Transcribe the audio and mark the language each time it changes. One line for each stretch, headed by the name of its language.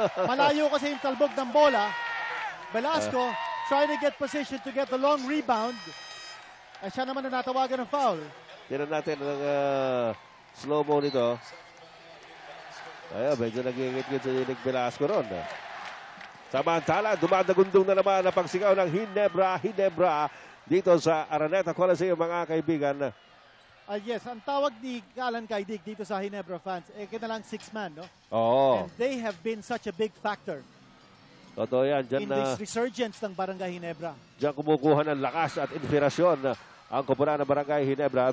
Filipino: Malayo kasi yung talbog ng bola.
English: Velasco trying to get position to get the long rebound.
Filipino: Ay siya naman na natawagan ng foul. Tignan natin ang slow-mo nito. Ayun, medyo nagingit-ngit si Nick Velasco ron. Samantala, dumadagundong na naman ang pagsigaw ng Ginebra dito sa Araneta Coliseum, mga kaibigan. Yes, ang tawag ni Alan Caydic dito sa Ginebra fans, kinalang 6-man, no? Oo.
English: And they have been such a big factor
Filipino: Totoo yan.
English: in this resurgence ng Barangay Ginebra.
Filipino: Diyan kumukuha ng lakas at inspirasyon ang kupunan ng Barangay Ginebra.